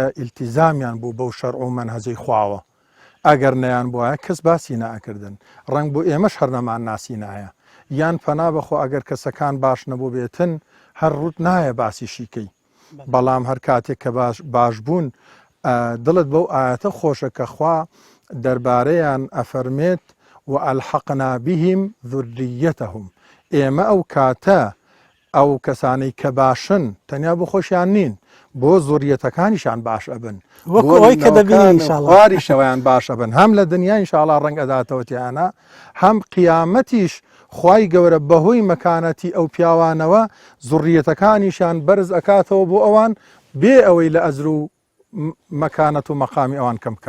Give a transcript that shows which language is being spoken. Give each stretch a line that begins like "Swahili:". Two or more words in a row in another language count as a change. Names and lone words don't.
Central Kurdish: ئیلتیزامیان بوو بەو شەرع و مەنهەجەی خواوە ئەگەر نەیان بووە کەس باسی نائەکردن ڕنگ بۆ ئێمەش هەر نەمان ناسی نایە یان پەنا بەخۆ ئەگەر کەسەکان باش نەبوو بێتن هەر ڕوت نایە باسی شیکەی بەڵام هەر کاتێک کە باش بوون دڵت بەو ئاەتە خۆشە کە خوا دەربارەیان ئەفەرمێت
Arabic: وألحقنا بهم ذريتهم
Central Kurdish: ئێمە ئەو کاتە ئەو کەسانەی کە باشن تەنیا بۆ خۆشیان نین بۆ زۆریەتەکانیشان باش ئەبن وەکەوەی کە دەبینی خواری شەوەیان باش ئەبن هەم لە دنیا ئینشاءڵڵا ڕەنگ ئەداتەوەتیانە هەم قیامەتیش خوای گەورە بەهۆی مەکانەتی ئەو پیاوانەوە زوڕیەتەکانیشان بەرز ئەکاتەوە بۆ ئەوان بێ ئەوەی لە ئەزر و مەکانەت و مەقامی ئەوان کەم بکات